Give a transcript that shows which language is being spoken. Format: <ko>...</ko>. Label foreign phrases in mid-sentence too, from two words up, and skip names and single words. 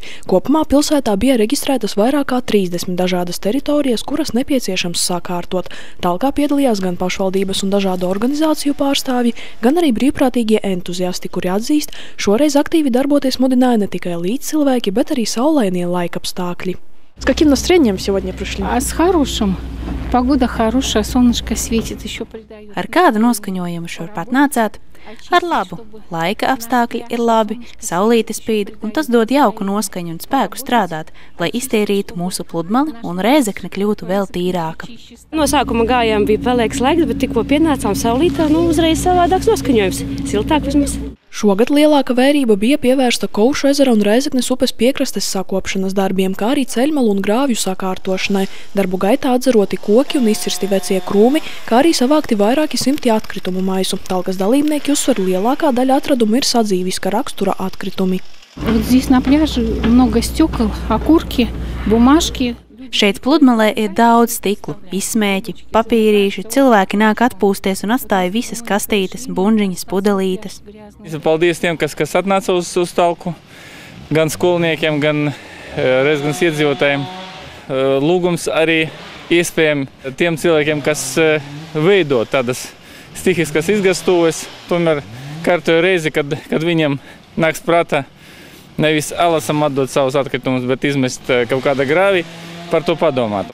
<lv>Kopumā pilsētā bija reģistrētas vairāk kā 30 dažādas teritorijas, kuras nepieciešams sakārtot. Talkā piedalījās gan pašvaldības un dažādu organizāciju pārstāvji, gan arī brīvprātīgie entuziasti, kuri atzīst, šoreiz aktīvi darboties mudināja ne tikai līdzcilvēki, bet arī saulainie laikapstākļi.</lv> <ru>С каким настроением сегодня пришли? С хорошим. Погода хорошая, солнышко светит, еще придает.</ru> <lv>Ar kādu noskaņojumu šurpat nācāt? Ar labu. Laika apstākļi ir labi, saulīte spīd, un tas dod jauku noskaņu un spēku strādāt, lai iztīrītu mūsu pludmali un Rēzekne kļūtu vēl tīrāka. No sākuma gājām bija pelēks laiks, bet tikko pienācām saulītē, uzreiz savādāks noskaņojums. Siltāk vismaz. Šogad lielāka vērība bija pievērsta Koušu ezera un Rēzeknes upes piekrastes sakopšanas darbiem, kā arī ceļmalu un grāvju sakārtošanai. Darbu gaitā atzaroti koki un izcirsti vecie krūmi, kā arī savākti vairāki simti atkritumu maisu. Talkas dalībnieki uzsver, lielākā daļa atradumu ir sadzīviska rakstura atkritumi.</lv> <ru>Вот здесь на пляже много стекол, окурки, бумажки.</ru> <lv>Šeit pludmalē ir daudz stiklu, izsmēķi, papīrīši, cilvēki nāk atpūsties un atstāja visas kastītes, buņģiņas, pudelītes. Paldies tiem, kas atnāca uz talku, gan skolniekiem, gan Rēzeknes iedzīvotājiem. Lūgums arī iespējami tiem cilvēkiem, kas veido tādas stihiskas izgastuves, tomēr kārtoju reizi, kad viņiem nāks prātā nevis alasam atdot savus atkritumus, bet izmest kaut kāda grāvi, par to padomāt.</lv>